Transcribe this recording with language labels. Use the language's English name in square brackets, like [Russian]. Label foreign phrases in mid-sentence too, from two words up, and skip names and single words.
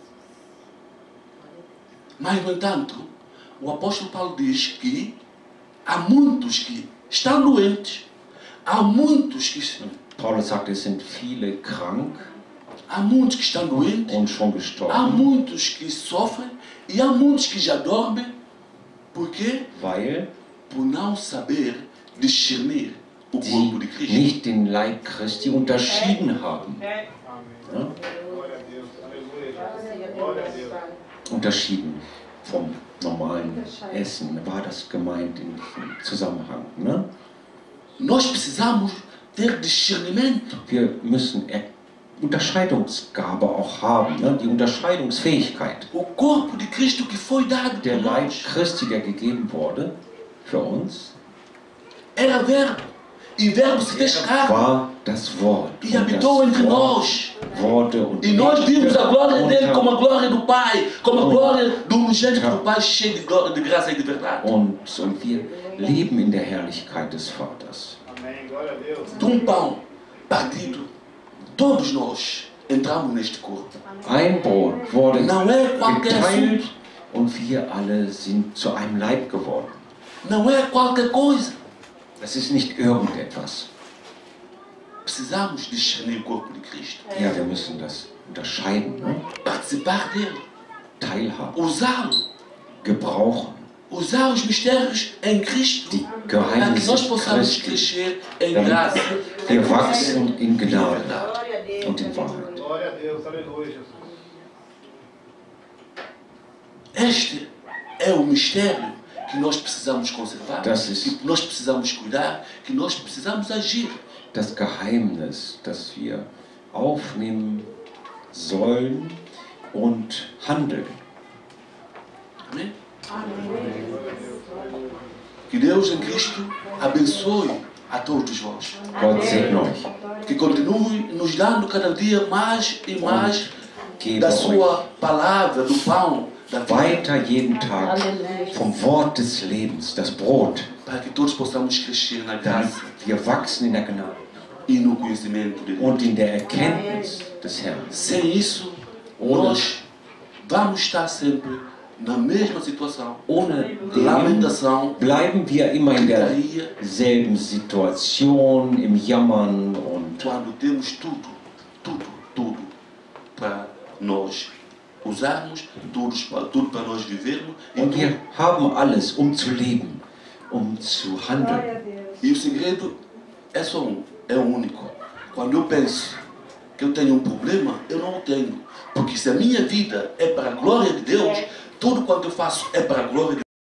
[Portuguese] Mas, no entanto, o apóstolo Paulo diz que há muitos que estão doentes, há muitos que [German] Paulus sagt, es sind viele krank [Portuguese] há muitos que estão doentes, [German] und schon [Portuguese] há [German] gestorben, [Portuguese] muitos que sofrem e há muitos que já dormem. Por quê? [German] weil [Portuguese] Por não saber discernir o [German] sie [Portuguese] corpo de Cristo. [German] nicht den Leib Christi unterschieden haben. Ja? [Portuguese] Glória a Deus. Aleluia. Glória a Deus. [German] Unterschieden vom normalen Essen war das gemeint in diesem Zusammenhang. Ne? [Portuguese] Nós precisamos ter discernimento. [German] Wir müssen Unterscheidungsgabe auch haben, ne? Die Unterscheidungsfähigkeit. [Portuguese] O corpo de Cristo que foi dado [German] Der [Portuguese] por [German] Leib [Portuguese] nós [German] Christi, der gegeben wurde für uns, [Portuguese] era verbo. E verbo se fez carne [German] war das Wort. [Portuguese] e [German] Und [Portuguese] habitou entre [German] das [Portuguese] nós. [German] Wort wurde und [Portuguese] E nós vimos a glória dele como a [German] unter, [Portuguese] glória do Pai, como a glória do unigênito do Pai, cheio de glória, de graça e de verdade. [German] und wir leben in der Herrlichkeit des Vaters. [Portuguese] Amém. Glória a Deus. De um pão partido, todos nós entramos neste corpo. [German] Ein Brot wurde [Portuguese] Não é qualquer [German] geteilt [Portuguese] assunto, [German] und wir alle sind zu einem Leib geworden. [Portuguese] não é qualquer coisa. [German] Das ist nicht irgendetwas. [Portuguese] Precisamos discernir o corpo de Cristo, [German] Ja, wir müssen das unterscheiden, ne? [Portuguese] participar dele, [German] Teilhaben, [Portuguese] usá-lo, [German] gebrauchen, [Portuguese] usar os mistérios em Cristo, [German] die [Portuguese] para que [German] Geheimnisse [Portuguese] nós possamos [German] Christi, [Portuguese] crescer em [German] damit [Portuguese] graça. [German] wir wachsen in Gnade [Portuguese] Verdade. [German] und in Wahrheit. [Portuguese] Glória a Deus. Aleluia, Jesus. Este é o mistério que nós precisamos conservar, [German] Das ist- [Portuguese] que nós precisamos cuidar, que nós precisamos agir. [German] Das Geheimnis, das wir aufnehmen sollen und handeln. [Portuguese] Amém? Que Deus em Cristo abençoe a todos vós. [German] Gott segne euch. [Portuguese] Que continue nos dando cada dia mais e mais [German] Gebe [Portuguese] da [German] euch [Portuguese] sua palavra, do pão, da vida, [German] weiter jeden Tag vom Wort des Lebens, das Brot, [Portuguese] para que todos possamos crescer na [German] damit [Portuguese] graça [German] wir wachsen in der Gnade [Portuguese] e no conhecimento de Deus. [German] und in der Erkenntnis des Herrn. [Portuguese] Sem isso, nós vamos estar sempre na mesma situação. [German] Ohne den [Portuguese] Lamentação, [German] bleiben wir immer in [Portuguese] gritaria, [German] derselben Situation, im Jammern und [Portuguese] quando temos tudo para nós usarmos, tudo para nós vivermos. [German] wir haben alles, um zu leben, um zu handeln. [Portuguese] Glória a Deus. E o segredo é só um, é o único. Quando eu penso que eu tenho um problema, eu não o tenho. Porque se a minha vida é para a glória de Deus, tudo quanto eu faço é para a glória de